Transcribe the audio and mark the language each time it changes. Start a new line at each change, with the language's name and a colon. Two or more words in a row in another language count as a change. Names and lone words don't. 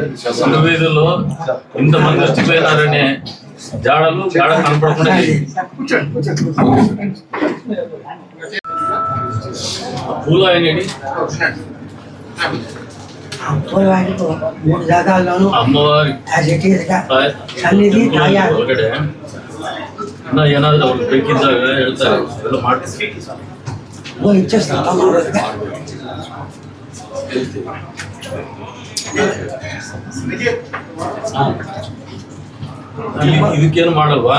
Telugu: వీధుల్లో ఇంతమంది వచ్చిపోయినారనే జాడ కనపడకుండా పూలు అయినది అమ్మవారి
Kannada: ಏನಾದ್ರೂ ಅವ್ರಿಗೆ ಬೇಕಿದ್ದಾಗ ಹೇಳ್ತಾರೆ, ಎಲ್ಲ ಮಾಡ್ತೀವಿ. ಇದಕ್ಕೇನು ಮಾಡಲ್ವಾ?